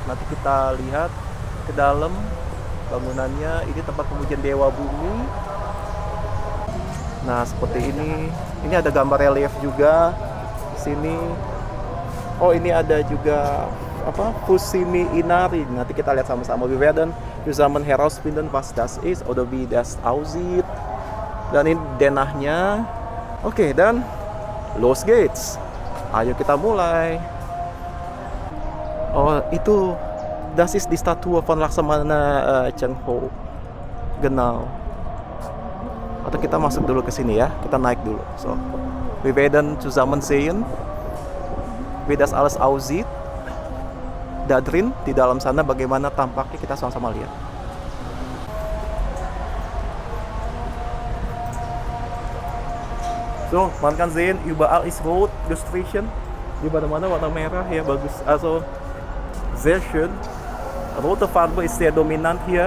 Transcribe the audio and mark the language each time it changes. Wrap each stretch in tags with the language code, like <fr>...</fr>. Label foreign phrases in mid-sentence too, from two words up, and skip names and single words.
<id>Nanti kita lihat ke dalam bangunannya. Ini tempat pengujian Dewa Bumi. Nah, seperti ini. Ini ada gambar relief juga di sini. Oh, ini ada juga Fusimi Inari. Nanti kita lihat sama-sama.</id> <de>Wir werden zusammen herausfinden, was das ist oder wie das aussieht.</de> <id>Dan ini denahnya. Oke, dan Los Gates. Ayo kita mulai.</id> <de>Oh, itu das ist die Statue von Laksamana Cheng Ho. Genau.</de> <id>Atau kita masuk dulu ke sini ya. Kita naik dulu.</id> <de>So, wir werden zusammen sehen, wie das alles aussieht. Da drin,</de> <id>di dalam sana bagaimana tampaknya, kita sama-sama lihat.</id> <de>So, man kann sehen, überall ist rot gestrichen.</de> <id>Di mana-mana warna merah ya, bagus.</id> <de>Also, sehr schön. Rote Farbe ist sehr dominant hier.</de>